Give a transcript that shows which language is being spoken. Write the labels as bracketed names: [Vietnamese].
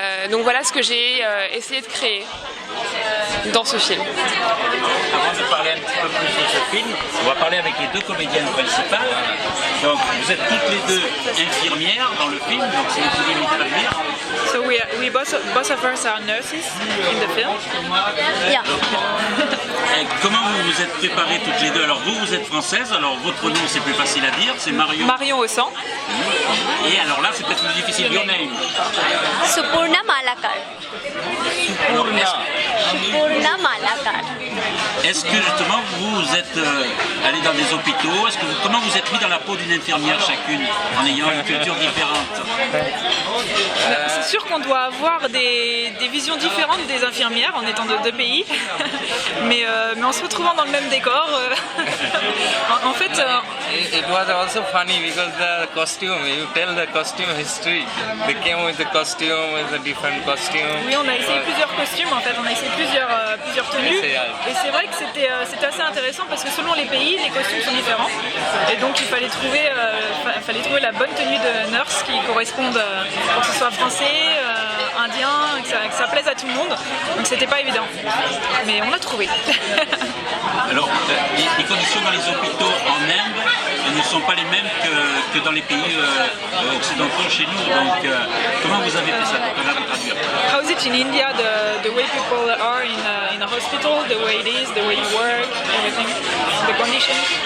[French] Donc voilà ce que j'ai essayé de créer dans ce film. Avant de parler un petit peu plus de ce film, on va parler avec les deux comédiennes principales. Donc vous êtes toutes les deux infirmières dans le film, donc c'est une film infirmière. [English] So we both of us are nurses in the film. Yeah. [French] Et comment vous vous êtes préparées toutes les deux? Alors vous êtes française, alors votre nom c'est plus facile à dire, c'est Marion. Marion au sang. Et alors là c'est peut-être plus difficile, [English] your name. [French] Supurna Malakar. Alors, Supurna Malakar. est-ce que justement vous êtes aller dans des hôpitaux? Comment vous êtes mis dans la peau d'une infirmière chacune, en ayant une culture différente? C'est sûr qu'on doit avoir des visions différentes des infirmières en étant de deux pays, mais en se retrouvant dans le même décor, en fait, [English] It was also funny because the costume, you tell the costume history. They came with the costume, with a different costume. [French] oui, on a essayé plusieurs costumes, en fait, on a essayé plusieurs tenues, et c'est vrai que c'était assez intéressant parce que selon les pays, les costumes sont différents, et donc il fallait trouver la bonne tenue de nurse qui corresponde, pour que ce soit français, indien, que ça plaise à tout le monde, donc c'était pas évident, mais on l'a trouvé. Alors, les conditions dans les hôpitaux en Inde ne sont pas les mêmes que dans les pays occidentaux chez nous. Donc, comment vous avez fait ça? Comment vous traduire? [English] How is it in India, the way people are in a hospital, the way it is, the way you work, everything, the conditions?